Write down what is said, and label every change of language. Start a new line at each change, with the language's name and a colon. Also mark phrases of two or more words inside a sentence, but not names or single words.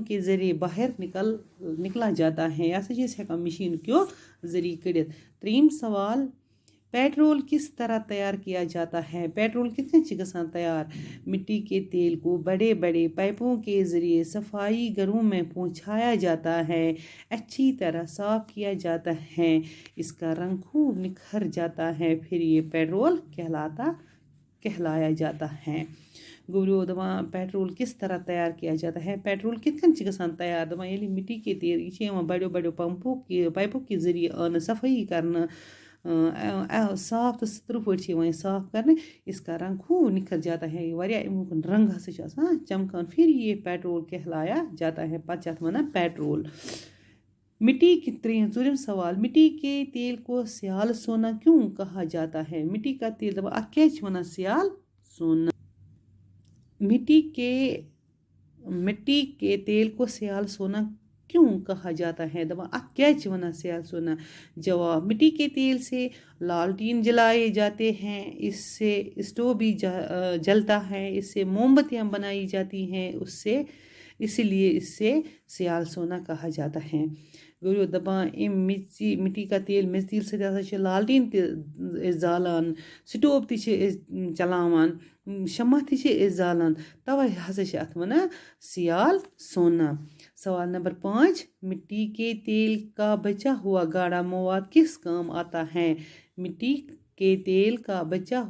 Urdu: کے ذریعے باہر نکلا جاتا ہے
Kashmiri: یہِ ہسا چھِ أسۍ ہٮ۪کان مشیٖنو کیو ذریعے کٔڑِتھ
Urdu: 3 سوال پیٹرول کس طرح تیار کیا جاتا ہے
Kashmiri: پیٹرول کِتھ کٔنۍ چھِ گژھان تیار
Urdu: مٹی کے تیل کو بڑے بڑے پائپوں کے ذریعے صفائی گھروں میں پہنچایا جاتا ہے اچھی طرح صاف کیا جاتا ہے اس کا رنگ خوب نکھر جاتا ہے پھر یہ پیٹرول کہلایا جاتا ہے
Kashmiri: گوٚبریو دَپان
Urdu: پیٹرول کس طرح تیار کیا جاتا ہے
Kashmiri: پیٹرول کِتھ کٔنۍ چھِ گژھان تیار دَپان ییٚلہِ مٹی کے تیل یہِ چھِ یِوان بڑیو پایپو کہِ ذریعے آنہٕ صفٲیی کرنہٕ صاف تہٕ سٕترٕ پٲٹھۍ چھِ یِوان یہِ صاف کرنہٕ
Urdu: اس کا رنگ خوب نکھر جاتا ہے
Kashmiri: واریاہ امیُک رنگ ہسا چھُ آسان چمکان
Urdu: پھر یہ پیٹرول کہلایا جاتا ہے
Kashmiri: پتہٕ چھِ اتھ وَنان پیٹرول
Urdu: مٹی کی 3 سوال مٹی کے تیل کو سیال سونا کیوں کہا جاتا ہے مٹی کا تیل
Kashmiri: دَپان اَتھ کیٛازِ چھِ وَنان سیال سونا مٹی
Urdu: کے تیل کو سیال سونا کیوں کہا جاتا ہے
Kashmiri: دَپان اَتھ کیٛازِ چھِ وَنان سیال سونا
Urdu: جواب مٹی کے تیل سے لالٹین جلائے جاتے ہیں اس سے اسٹوو بھی جلتا ہے اس سے موم بتیاں بنائی جاتی ہیں اسی لیے اس سے سیال سونا کہا جاتا ہے
Kashmiri: گوٚو دَپان اَمہِ مٹی کا تیل میٚژِ تیٖل سۭتۍ ہسا چھِ لالٹیٖن تہِ أسۍ زالان سٹوو تہِ چھِ أسۍ چلاوان شمع تہِ چھِ أسۍ زالان تَوَے ہسا چھِ اَتھ وَنان سیال سونا
Urdu: سوال نمبر 5، مٹی کے تیل کا بچا ہوا گاڑھا مواد کس کام آتا ہے؟ مٹی کے تیل کا بچا